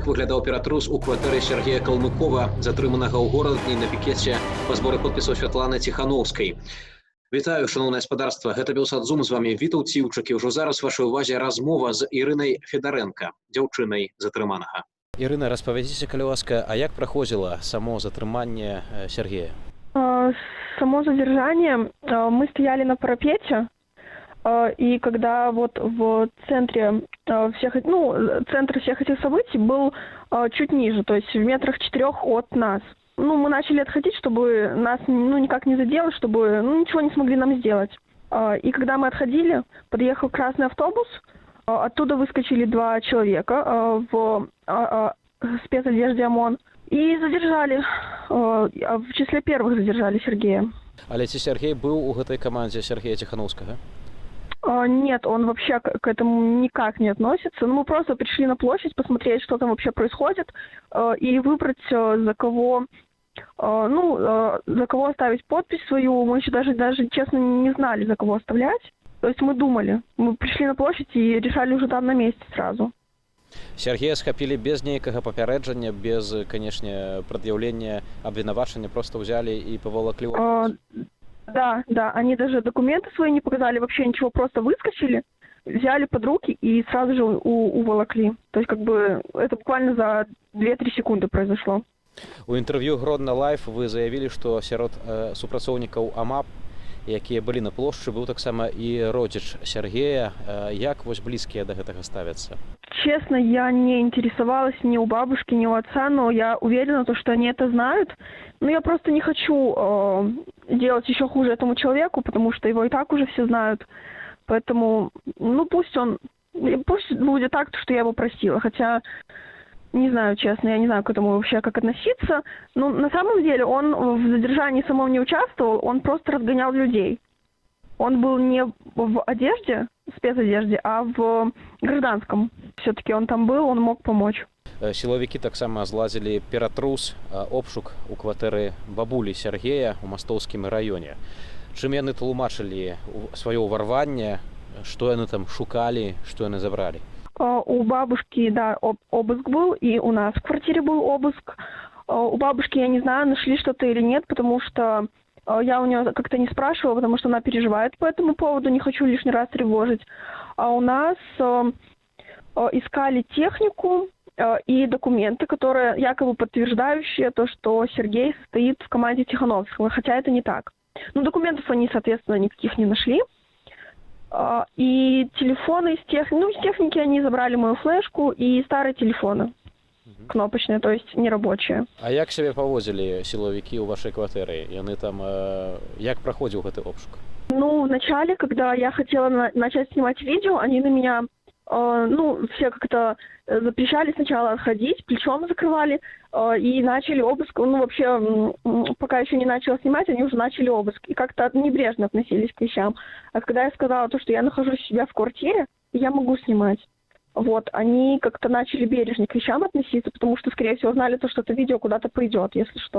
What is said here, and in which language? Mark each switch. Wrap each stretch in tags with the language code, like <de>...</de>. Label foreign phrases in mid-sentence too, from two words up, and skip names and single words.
<be>выглядаў ператрус у кватэры Сергея Калмыкова, затрыманага ў горадні на пікеце па зборы подпісаў Святланы Ціхановскай. Вітаю, шановне господарство. Гэта Белсадзум, з вами Вітаў Ціўчык. І ўжо зараз вашай увазе размова з Ірынай Федаренко, дзяўчынай затрыманага. Ірына, распавядзіце, калі ласка, а як праходзіла само затрыманне Сергея?</be> <ru>Само задержание, мы стояли на парапете, и когда вот в центре центр всех этих событий был чуть ниже, то есть в метрах 4 от нас. Мы начали отходить, чтобы нас никак не заделать, чтобы ничего не смогли нам сделать. И когда мы отходили, подъехал красный автобус, оттуда выскочили 2 человека в спецодежде ОМОН и задержали, в числе первых задержали Сергея.</ru> <be>Але ці Сергей быў у гэтай камандзе Сергея Ціхановскага?</be> <ru>Нет, он вообще к этому никак не относится. Мы просто пришли на площадь посмотреть, что там вообще происходит, и выбрать, за кого оставить подпись свою. Мы еще даже честно не знали, за кого оставлять. То есть мы думали. Мы пришли на площадь и решали уже там на месте сразу.</ru> <be>Сергея схапілі без нейкага папярэджання, без, канешне, прад'яўлення абвінавачання, просто ўзялі і паволаклі ў офіс?</be> <ru>Да, они даже документы свои не показали, вообще ничего, просто выскочили, взяли под руки и сразу же уволокли. То есть это буквально за 2-3 секунды произошло.</ru> <be>У інтэрв'ю Гродна Лайф вы заявілі, што сярод супрацоўнікаў АМАП, якія былі на плошчы, быў таксама і родзіч Сергея. Як вось блізкія да гэтага ставяцца?</be> <ru>Честно, я не интересовалась ни у бабушки, ни у отца, но я уверена, что они это знают. Но я просто не хочу делать еще хуже этому человеку, потому что его и так уже все знают. Поэтому, пусть будет так, что я его простила. Хотя, не знаю, честно, я не знаю к этому вообще как относиться. Но на самом деле он в задержании самом не участвовал, он просто разгонял людей. Он был не в одежде, спецодежде, а в гражданском. Все-таки он там был, он мог помочь.</ru> <be>Сілавікі таксама злазілі ператрус, обшук у кватэры бабулі Сергея ў Мастоўскім раёне. Чым яны тлумачылі сваё ўварванне, што яны там шукалі, што яны забралі?</be> <ru>У бабушки, да, обыск был, и у нас в квартире был обыск. У бабушки, я не знаю, нашли что-то или нет, потому что я у нее как-то не спрашивала, потому что она переживает по этому поводу, не хочу лишний раз тревожить. А у нас искали технику и документы, которые якобы подтверждающие то, что Сергей состоит в команде Тихановского, хотя это не так. Документов они, соответственно, никаких не нашли. И телефоны из техники они забрали мою флешку и старые телефоны. Кнопочные, то есть нерабочие.</ru> <be>А як сябе паводзілі сілавікі ў вашай кватэры? Яны там, як праходзіў гэты обшук?</be> <ru>Вначале, когда я хотела начать снимать видео, они на меня, все как-то запрещали сначала отходить, плечом закрывали, и начали обыск. Вообще, пока еще не начала снимать, они уже начали обыск. И как-то небрежно относились к вещам. А когда я сказала то, что я нахожусь у себя в квартире, и я могу снимать, они как-то начали бережнее к вещам относиться, потому что, скорее всего, знали то, что это видео куда-то пойдет, если что.</ru>